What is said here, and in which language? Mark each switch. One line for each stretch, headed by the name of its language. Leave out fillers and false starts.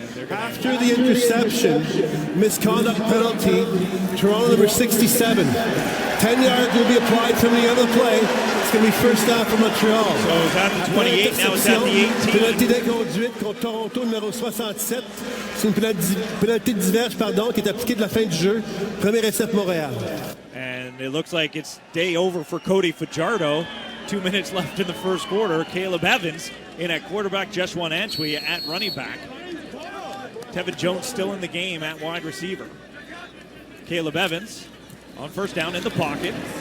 English: After the interception, misconduct penalty, Toronto number 67. 10 yards will be applied from the other play. It's going to be first down for Montreal. So it's at the 28, now it's at the 18.
French: Pénalité d'inconduite contre Toronto numéro 67. C'est une pénalité diverge, qui est appliquée de la fin du jeu. Premier essai pour Montréal.
English: And it looks like it's day over for Cody Fajardo. 2 minutes left in the first quarter. Caleb Evans in at quarterback, Jeswan Antwi at running back. Tevin Jones still in the game at wide receiver. Caleb Evans on first down in the pocket.